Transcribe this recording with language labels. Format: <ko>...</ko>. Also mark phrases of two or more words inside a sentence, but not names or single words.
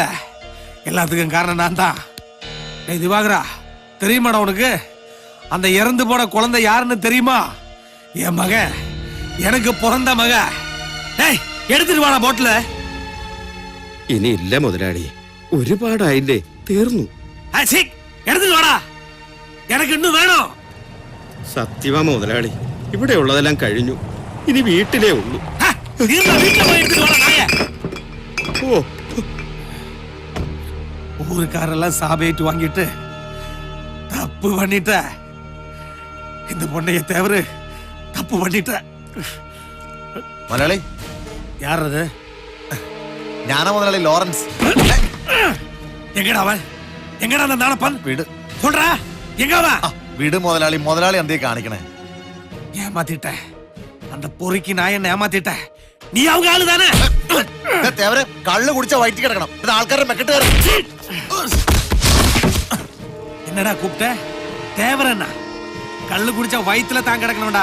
<ta>எல்லாத்துக்கும் காரணம் நான் தான். டேய் திவாகரா, தெரியுமாடா உனக்கு அந்த இறந்து போன குழந்தை யாருன்னு தெரியுமா? என் மக, எனக்கு பிறந்த மக.</ta> <ml>டேய் എടുത്തിട്ട് വാടാ ബോട്ടില്. ഇനിയില്ല മുതലാളി, ഒരുപാടായില്ലേ, തീർന്നു. എടുത്തിട്ട് വാടാ, എനിക്ക് ഇന്നും വേണോ? സത്യവാ മുതലാളി, ഇവിടെ ഉള്ളതെല്ലാം കഴിഞ്ഞു. ഇനി വീട്ടിലേ ഉള്ളൂ. ഓ,</ml> <ta>ஊருக்காரெல்லாம் சாபேட்டு வாங்கிட்டு தப்பு பண்ணிட்ட. இந்த பொண்ணைய தவிர தப்பு பண்ணிட்ட.</ta> <ml>മുതലാളി,</ml> <ta>யாரது?</ta> <ml>ഞാനാ മുതലാളി, ലോറൻസ്.</ml> <ta>எங்கடா அவன்? எங்கடா அந்த நாணப்பன்?</ta> <ml>വീട്</ml> <ta>சொல்றா, எங்க அவன்?</ta> <ml>വീട് മുതലാളി. മുതലാളി എന്തേ കാണിക്കണേ?</ml> <ta>ஏமாத்திட்ட. அந்த பொறுக்கி நான் என்ன ஏமாத்திட்ட. நீ அவங்க ஆளு தானே?</ta> <ml>തേവരെ കള്ളു കുടിച്ച വയറ്റി കിടക്കണം. ഇത് ആൾക്കാരുടെ മെക്കെട്ട് കയറും.</ml> <ta>என்னடா கூப்பிட்ட? தேவரண்ணா, கள்ளு குடிச்சா வயித்துல தான் கிடக்கணும்டா.</ta>